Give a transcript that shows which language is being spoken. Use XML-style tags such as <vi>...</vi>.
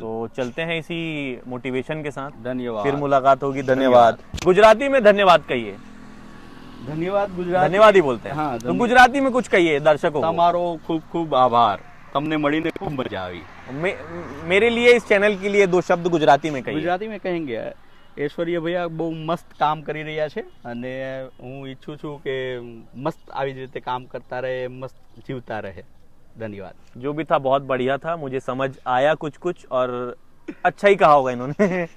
<hi>तो चलते हैं इसी मोटिवेशन के साथ। धन्यवाद। फिर मुलाकात होगी। धन्यवाद। गुजराती में धन्यवाद कहिए। धन्यवाद गुजराती, धन्यवाद ही बोलते हैं। हाँ, तो गुजराती में कुछ कहिए दर्शकों को।</hi> <gu>તમારો ખૂબ ખૂબ આભાર। તમને મળીને ખૂબ મજા આવી.</gu> <hi>मेरे लिए इस चैनल के लिए 2 शब्द गुजराती में कहिए.</hi> <gu>ગુજરાતીમાં કહેંગે ઐશ્વર્ય ભૈયા બહુ મસ્ત કામ કરી રહ્યા છે અને હું ઈચ્છું છું કે મસ્ત આવી જ રીતે કામ કરતા રહે, મસ્ત જીવતા રહે.</gu> <hi>धन्यवाद. जो भी था बहुत बढ़िया था, मुझे समझ आया कुछ और अच्छा ही कहा होगा इन्होंने.</hi>